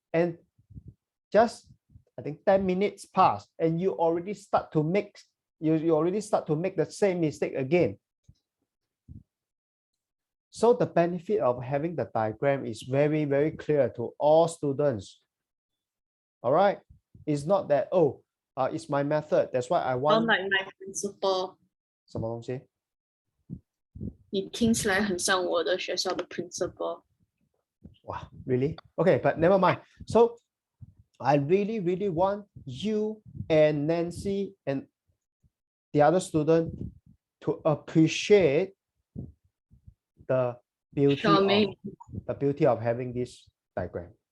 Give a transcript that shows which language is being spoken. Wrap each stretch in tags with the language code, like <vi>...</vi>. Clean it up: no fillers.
<en>And just, I think 10 minutes pass and you already start to make, you already start to make the same mistake again. So the benefit of having the diagram is very, very clear to all students. All right. It's not that, oh, it's my method. That's why I want. Sound like my principal.</en> <zh>什么东西？你听起来很像我的学校的 principal.</zh> <en>Wow, really? Okay, but never mind. So I really, really want you and Nancy and the other student to appreciate the beauty of having this diagram.</en>